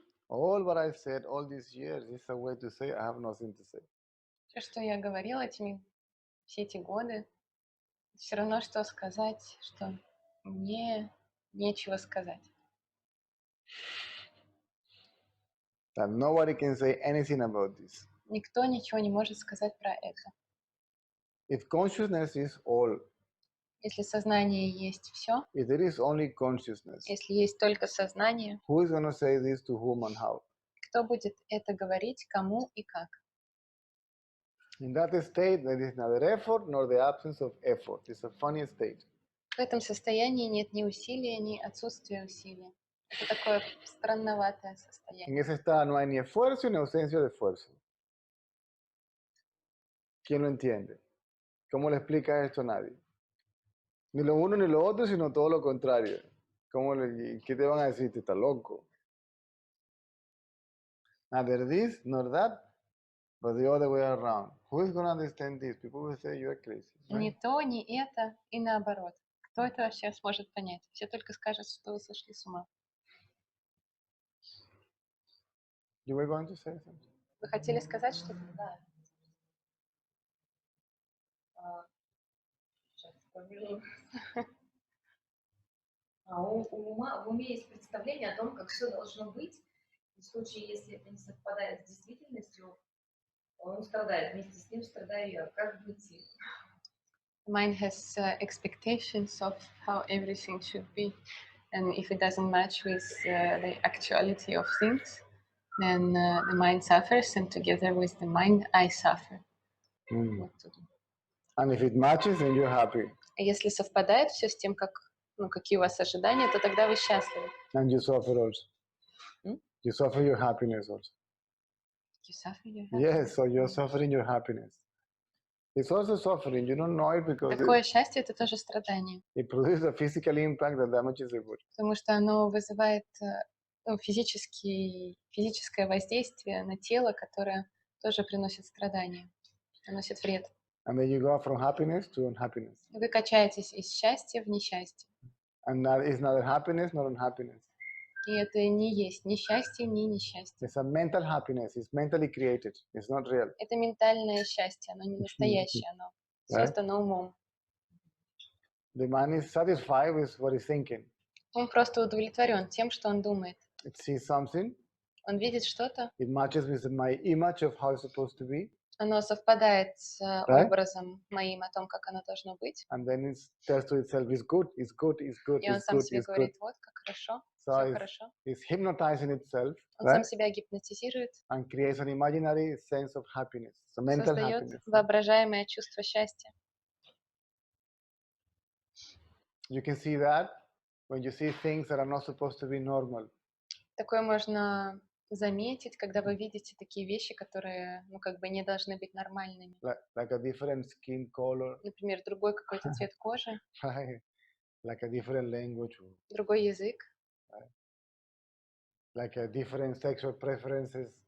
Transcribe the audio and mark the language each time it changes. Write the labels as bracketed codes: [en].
[en] All what I said all these years is a way to say I have nothing to say. [ru] Все, что я говорила все эти годы, все равно, что сказать, что мне нечего сказать. [en] That nobody can say anything about this. [ru] Никто ничего не может сказать про это. [en] If consciousness is all, [ru] Если сознание есть все, [en] if there is only consciousness, [ru] если есть только сознание, [en] who is going to say this to whom and how? [ru] кто будет это говорить, кому и как? [en] In that state, there is neither effort nor the absence of effort. It's a funny state. [ru] В этом состоянии нет ни усилия, ни отсутствия усилия. Это такое странноватое состояние. [es] En ese estado no hay ni esfuerzo ni ausencia de esfuerzo. ¿Quién lo entiende? ¿Cómo le explica esto a nadie? Ni lo uno ni lo otro, sino todo lo contrario. ¿Qué te van a decir? Te estás loco. [en] Neither this nor that, but the other way around. Who is going to understand this? People will say you are crazy. Right? [ru] Ни то, ни это, и наоборот. Кто это вообще сможет понять? Все только скажут, что вы сошли с ума. [en] You were going to say something? [ru] Вы хотели сказать что-то? Да. Сейчас вспомню. В уме есть представление о том, как все должно быть. И в случае, если это не совпадает с действительностью, он страдает. Вместе с ним страдаю я. Как быть? [en] Mind has expectations of how everything should be. And if it doesn't match with the actuality of things, then the mind suffers, and together with the mind, I suffer. [ru] Вот тут. [en] And if it matches, then you're happy. [ru] А если совпадает все с тем, какие у вас ожидания, то тогда вы счастливы. [en] And you suffer also. You suffer your happiness also. You suffer your happiness? Yes, so you're suffering your happiness. It's also suffering. You don't know it because [ru] Такое счастье — это тоже страдание. [en] it produces a physical impact that damages the body. [ru] Потому что оно вызывает физическое воздействие на тело, которое тоже приносит страдания, наносит вред. [en] And then you go from happiness to unhappiness. [ru] Вы качаетесь из счастья в несчастье. [en] And that is neither happiness nor unhappiness. [ru] И это не есть ни счастье, ни несчастье. [en] It's a mental happiness. It's mentally created. It's not real. [ru] Это ментальное счастье, оно не настоящее, оно создано умом. [en] The man is satisfied with what he's thinking. [ru] Он просто удовлетворен тем, что он думает. [en] It sees something. [ru] Он видит что-то. [en] It matches with my image of how it's supposed to be. [ru] Оно совпадает с образом моим о том, как оно должно быть. [en] And then it tells to itself, it's good, it's good, it's good, [ru] И он [en] it's [ru] сам [en] good, [ru] себе [en] it's good. [ru] говорит, вот как хорошо, [en] So [ru] все хорошо. [en] It's hypnotizing itself, [ru] Он сам себя гипнотизирует, [en] and creates an imaginary sense of happiness. It's a mental [ru] создает [en] happiness. [ru] воображаемое чувство счастья. [en] You can see that when you see things that are not supposed to be normal. [ru] Такое можно заметить, когда вы видите такие вещи, которые, не должны быть нормальными. [en] Like a different skin color. [ru] Например, другой какой-то цвет кожи. [en] Right. Like a different language. [ru] Другой язык. [en] Right. Like a different sexual preferences.